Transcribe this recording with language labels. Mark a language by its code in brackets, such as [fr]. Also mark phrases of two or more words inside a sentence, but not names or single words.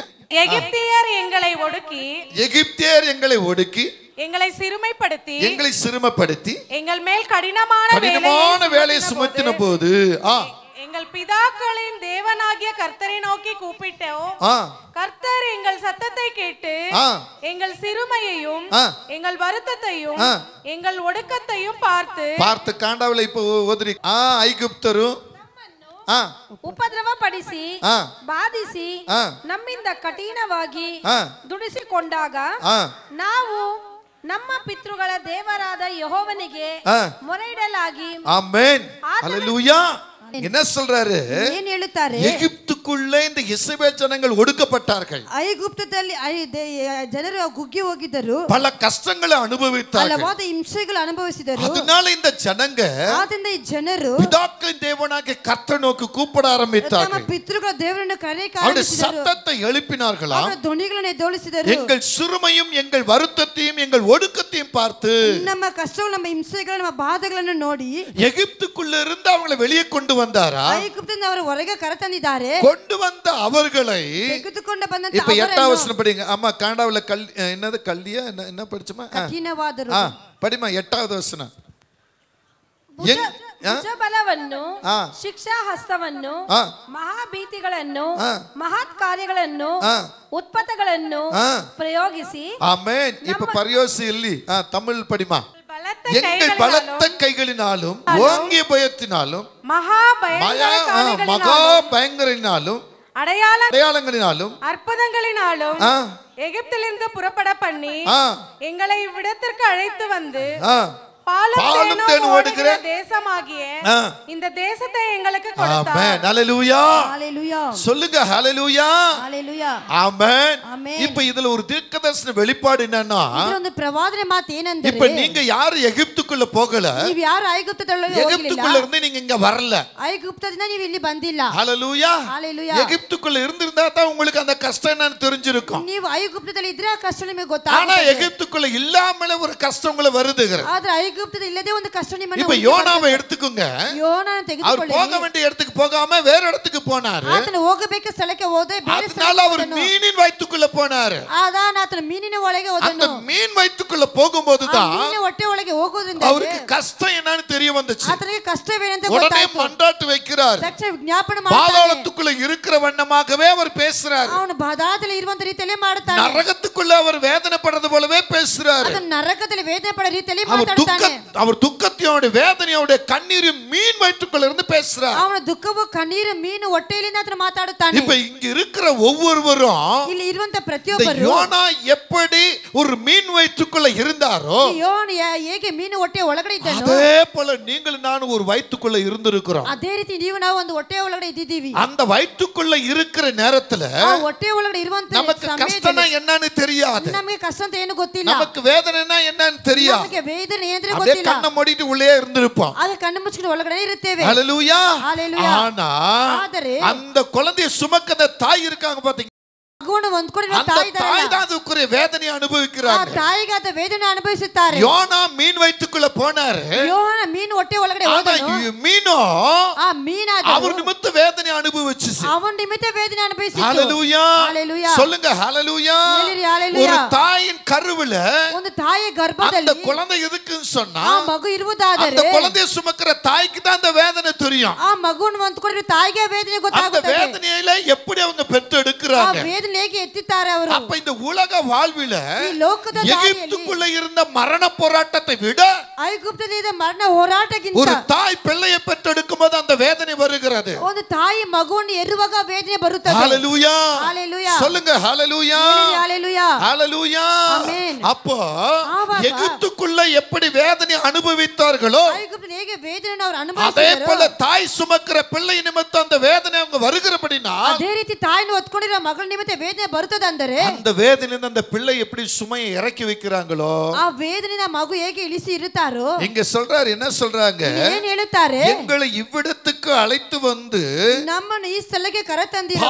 [ta] எகிப்தியர் எங்களை ஒடுக்கி எகிப்தியர் எங்களை ஒடுக்கி எங்களை சிறுமைப்படுத்தி எங்களை சிறுமைப்படுத்தி எங்கள் மேல் கடினமான வேலையை சுமத்தின போது எங்கள் பிதாக்களின் தேவனாகிய கர்த்தரை நோக்கி கூப்பிட்டோம். கர்த்தர் எங்கள் சத்தத்தை கேட்டு எங்கள் சிறுமையையும் எங்கள் வருத்தத்தையும் எங்கள் ஒடுக்கத்தையும் பார்த்து காண்டாவில இப்ப ஓதுரி ಐಗುಪ್ತರು [kn] ಉಪದ್ರವ ಪಡಿಸಿ ಬಾಧಿಸಿ ನಮ್ಮಿಂದ ಕಠಿಣವಾಗಿ ದುಡಿಸಿಕೊಂಡಾಗ ನಾವು ನಮ್ಮ ಪಿತೃಗಳ ದೇವರಾದ ಯೆಹೋವನಿಗೆ ಮೊರೆಯಿಡಲಾಗಿ ಆಮೆನ್. [ta] ஹalleluya. என்ன சொல்றாரு? [kn] ಏನು ಹೇಳುತ್ತಾರೆ? [ta] எகிப்துக்குள்ளே இந்த இஸ்ரவேல் ஜனங்கள் ஒடுக்கப்பட்டார்கள். [kn] ಐಗುಪ್ತದಲ್ಲಿ ಜನರು ಕುಗ್ಗಿ ಹೋಗಿದ್ದರು, [ta] பல கஷ்டங்களை அனுபவித்தார்கள், [kn] ಹಲವಾರು ಹಿಂಸೆಗಳು ಅನುಭವಿಸಿದರು. [ta] அதனால இந்த ஜனங்க [kn] ಆದ್ದರಿಂದ ಈ ಜನರು [ta] பிதாக்களின் தேவனாகிய கர்த்தரை நோக்கி கூப்பிட [kn] ತಮ್ಮ [ta] ஆரம்பித்தார்கள். [kn] ಪಿತೃಗಳ ದೇವರನ್ನು ಕರೆಯಕ್ಕೆ [ta] அவருடைய [kn] ಆರಂಭಿಸಿದರು. [ta] சத்தத்தை எழுப்பினார்களா? [kn] ಅವರ ಧ್ವನಿಗಳನ್ನು ಎದ್ದೇಳಿಸಿದರು. [ta] எங்கள் சிறுமையும் எங்கள் வருத்தத்தையும் எங்கள் ஒடுக்கத்தையும் பார்த்து [kn] ನಮ್ಮ ಕಷ್ಟಗಳು, ನಮ್ಮ ಹಿಂಸೆಗಳು, ನಮ್ಮ ಬಾಧೆಗಳನ್ನು ನೋಡಿ [ta] எகிப்துக்குள்ள இருந்து அவங்களை வெளியே கொண்டு வந்தாரா? [kn] ಐಗುಪ್ತದಿಂದ ಅವರು ಹೊರಗೆ ಕರೆತಂದಿದ್ದಾರೆ. [ta] கொண்டு வந்த அவர்களை [kn] ತೆಗೆದುಕೊಂಡು ಬಂದಂತ [ta] இப்ப 8ஆம் [kn] ಅವರನ್ನು [ta] வசனம் படிங்க. ஆமா, காண்டாவில என்னது கல்லியா என்ன படிச்சுமா? [kn] ಕಠಿಣವಾದರು. [ta] படிமா 8வது வசனம். [kn] ಭುಜಬಲವನ್ನು, ಶಿಕ್ಷಾ ಹಸ್ತವನ್ನು, ಮಹಾಭೀತಿಗಳನ್ನು, ಮಹತ್ ಕಾರ್ಯಗಳನ್ನು, ಉತ್ಪತ್ತಗಳನ್ನು ಪ್ರಯೋಗಿಸಿ [ta] ஆமென். இப்ப பரியோசி இல்லி தமிழ் படிமா. எங்கள் பலத்த கைகளினாலும் ஓங்கிய பயத்தினாலும் மகா பயங்கரினாலும் அடையாளங்களினாலும் அற்புதங்களினாலும் எகிப்திலிருந்து புறப்பட பண்ணி எங்களை இவ்விடத்திற்கு அழைத்து வந்து பாலும் தேனும் ஓடுகிற தேசமாகிய இந்த தேசத்தை எங்களுக்கு கொடுத்தார். ஆமென். ஹalleluya. ஹalleluya. சொல்லுங்க ஹalleluya. ஹalleluya. ஆமென். ஆமென். இப்போ இதுல ஒரு தீர்க்கதரிசன வெளிப்பாடு என்னன்னா, [kn] ಇದೊಂದು ಪ್ರವಾದನೆ ಮಾತು ಏನಂದ್ರೆ, [ta] இப்போ நீங்க யாரு எகிப்துக்குள்ள போகல, [kn] ನೀವು ಯಾರು ಐಗುಪ್ತದೊಳಗೆ ಹೋಗಲಿಲ್ಲ, [ta] எகிப்துக்குள்ள இருந்து நீங்க இங்க வரல. [kn] ಐಗುಪ್ತದಿಂದ ನೀವು ಇಲ್ಲಿ ಬಂದಿಲ್ಲ. [ta] ஹalleluya. ஹalleluya. எகிப்துக்குள்ள இருந்திருந்தா தான் உங்களுக்கு அந்த கஷ்டம் என்னன்னு தெரிஞ்சிருக்கும். [kn] ನೀವು ಐಗುಪ್ತದಲ್ಲಿ ಇದ್ರೆ ಆ ಕಷ್ಟ ನಿಮಗೆ [ta] ஆனா [kn] ಗೊತ್ತಾಗುತ್ತೆ. [ta] எகிப்துக்குள்ள இல்லாமலே ஒரு கஷ்டம் உங்களை வருதுங்க. [kn] ಆದ್ರೆ ಐಗುಪ್ತದ ಇಲ್ಲದೆ ಒಂದು ಕಷ್ಟ ನಿಮ್ಮನ್ನು [ta] இப்போ யோனாவை எடுத்துக்கோங்க. [kn] ಯೋನನ [ta] அவர் [kn] ತೆಗೆದುಕೊಳ್ಳಿ. [ta] போக வேண்டிய இடத்துக்கு போகாம வேற இடத்துக்கு போனாரு. [kn] ಆತನು ಹೋಗಬೇಕು ಸ್ಥಳಕ್ಕೆ ಹೋದೆ ಬೇರೆ [ta] அதனால அவர் மீனின் வயிற்றுக்குள்ள போனாரு. [kn] ಆದಾನ ಆತನ ಮೀನಿನ ಒಳಗೆ [ta] அந்த [kn] ಹೋದನು. [ta] மீன் வயிற்றுக்குள்ள போகும்போது தான் [kn] ಮೀನಿನ ಹೊಟ್ಟೆ ಒಳಗೆ ಹೋಗೋದ್ರಿಂದ [ta] அவருக்கு கஷ்டம் என்னன்னு தெரிய வந்துச்சு. [kn] ಆತನಿಗೆ ಕಷ್ಟವೇನೆಂತ [ta] உடனே [kn] ಗೊತ್ತಾಯ್ತು. [ta] மன்றாட்டு வைக்கிறார். [kn] ತಕ್ಷಣ ಜ್ಞಾಪನೆ ಮಾಡ್ತಾನೆ. [ta] பாதாளத்துக்குள்ள இருக்கிற வண்ணமாகவே அவர் பேசுறார். [kn] ಅವನು ಬಾಧಾದಲ್ಲಿ ಇರುವಂತ ರೀತಿಯಲ್ಲಿ ಮಾಡ್ತಾನೆ. [ta] நரகத்துக்குள்ள அவர் வேதனைப்படுறது போலவே பேசுறார். [kn] ಆತನ ನರಕದಲ್ಲಿ ವೇದನೆ ಪಡ ರೀತಿಯಲ್ಲಿ [ta] அவர் [kn] ಮಾತಾಡ್ತಾನೆ. [ta] அவர் துக்கத்தையோட வேதனையோட கண்ணீரும் மீன் வயிற்றுக்குள்ள இருந்து பேசுறார். [kn] ಅವನ ದುಃಖವು ಕಣ್ಣೀರು ಮೀನು ಹೊಟ್ಟೆಯಿಂದ ಆತನ ಮಾತಾಡುತ್ತಾನೆ. [ta] இப்ப இங்க இருக்கிற ஒவ்வொருவரும் [kn] ಇಲ್ಲಿ ಇರುವಂತ [ta] இந்த [kn] ಪ್ರತಿಯೊಬ್ಬರು [ta] யோனா எப்படி ஒரு மீன் வயிற்றுக்குள்ள இருந்தாரோ [kn] ಯೋನ ಹೇಗೆ ಮೀನು ಹೊಟ್ಟೆ ಒಳಗಡೆ ಇದ್ದನೋ [ta] அதே போல நீங்களும் நானும் ஒரு வயிற்றுக்குள்ள இருந்திருக்கிறோம். [kn] ಅದೇ ರೀತಿ ನೀವು ನಾವು ಒಂದು ಹೊಟ್ಟೆ ಒಳಗಡೆ ಇದ್ದೀವಿ. [ta] அந்த வயிற்றுக்குள்ள இருக்கிற நேரத்துல [kn] ಆ ಹೊಟ್ಟೆ ಒಳಗಡೆ ಇರುವಂತ [ta] நமக்கு கஷ்டம்னா என்னன்னு தெரியாது. [kn] ನಮಗೆ ಕಷ್ಟ ಅಂತ ಏನು ಗೊತ್ತಿಲ್ಲ. [ta] நமக்கு வேதனைனா என்னன்னு தெரியாது. [kn] ನಮಗೆ ವೇದನೆ ಏನಂದ್ರೆ [ta] அப்படியே [kn] ಗೊತ್ತಿಲ್ಲ. [ta] கண்ணை மூடிட்டு உள்ளே இருந்திருப்போம். [kn] ಅದು ಕಣ್ಣು ಮುಚ್ಚಿಕೊಂಡು ಒಳಗಡೆ ಇರುತ್ತೇವೆ. [ta] ஹalleluya. ஹalleluya. ஆனா [kn] ಆದರೆ [ta] அந்த குழந்தையை சுமக்கிற தாய் இருக்காங்க பாத்தீங்க, [kn] ಮಗುವನ್ನು ಹೊಂದ್ಕೊಂಡಿರೋ [ta] அந்த [kn] ತಾಯಿ [ta] தாய் [kn] ಇದ್ದಾರಲ್ಲ, [ta] தான் அதுக்குரிய வேதனையை [kn] ಆ [ta] அனுபவிக்கிறாங்க. [kn] ತಾಯಿಗೆ ಆದ ವೇದನೆ ಅನುಭವಿಸುತ್ತಾರೆ. [ta] யோனா மீன் வயிற்றுக்குள்ள போனாரு. [kn] ಯೋಹನ ಮೀನು ಹೊಟ್ಟೆ ಒಳಗಡೆ [ta] ஆனா [kn] ಹೋದನು. [ta] மீனோ [kn] ಆ ಮೀನಾದ [ta] அவர் நிமித்த வேதனை அனுபவிச்சுச்சு. [kn] ಅವನ ನಿಮಿತ್ತ ವೇದನೆ ಅನುಭವಿಸಿತು. [ta] ஹalleluya. ஹalleluya. சொல்லுங்க ஹalleluya. [kn] ಹೇಳಿರಿ ஹalleluya. [ta] ஒரு தாயின் கருவில [kn] ಒಂದು ತಾಯಿಯ [ta] அந்த [kn] ಗರ್ಭದಲ್ಲಿ [ta] குழந்தை எதுக்குன்னு சொன்னா [kn] ಆ ಮಗು ಇರುವುದಾದರೆ [ta] அந்த குழந்தையை சுமக்கிற தாய்க்கு தான் அந்த வேதனை தெரியும். [kn] ಆ ಮಗುವನ್ನು ಹೊಂದ್ಕೊಂಡಿರೋ ತಾಯಿಗೆ ವೇದನೆ [ta] அந்த [kn] ಗೊತ್ತಾಗುತ್ತದೆ. [ta] வேதனையில எப்படி அவங்க பெற்று எடுக்கிறாங்க, எடுக்கிறாங்க. [kn] ವೇದನೆಗೆ ಎತ್ತಿದ್ದಾರೆ ಅವರು. [ta] அப்ப இந்த உலக வாழ்வில [kn] ಈ ಲೋಕದ ದಾರಿಯಲ್ಲಿ [ta] எகிப்துக்குள்ள இருந்த மரண போராட்டத்தை விட [kn] ಐಗುಪ್ತದ ಮರಣ ಹೋರಾಟಕ್ಕಿಂತ [ta] ஒரு தாய் பிள்ளையை பெற்றெடுக்கும் போது அந்த வேதனை வருகிறது. [kn] ಒಂದು ತಾಯಿ ಮಗುವನ್ನು ಹೆರುವಾಗ ವೇದನೆ ಬರುತ್ತದೆ. [ta] ஹalleluya ஹalleluya சொல்லுங்க ஹalleluya ஹalleluya ஹalleluya. ஆமென். அப்போ எகிப்துக்குள்ள எப்படி வேதனை அனுபவித்தார்களோ [kn] ಐಗುಪ್ತದಲ್ಲಿ ಹೇಗೆ ವೇದನೆಯನ್ನು ಅವರು [ta] அதே [kn] ಅನುಭವಿಸಿದರು [ta] போல தாய் சுமக்கிற பிள்ளை நிமித்தம் அந்த வேதனை அவங்க வருகிறபடினா [kn] ಅದೇ ರೀತಿ ತಾಯಿಯನ್ನು ಹೊತ್ತುಕೊಂಡಿರೋ ಮಗಳ ನಿಮಿತ್ತ ವೇದನೆ ಬರುತ್ತದೆ ಅಂದರೆ [ta] அந்த வேதனைಯಿಂದ அந்த பிள்ளை எப்படி சுமையை இறக்கி வைக்கிறாங்களோ [kn] ಆ ವೇದನೆಯಿಂದ ಮಗು ಹೇಗೆ ಇಳಿಸಿ ಇರುತ್ತಾರೋ [ta] இங்க சொல்றாரு என்ன சொல்றாங்க [kn] ಏನ್ ಹೇಳುತ್ತಾರೆ [ta] எங்களை இவ்விடத்துக்கு அழைத்து வந்து [kn] ನಮ್ಮನ್ನು ಈ ಸ್ಥಳಕ್ಕೆ ಕರೆತಂದಿರೋ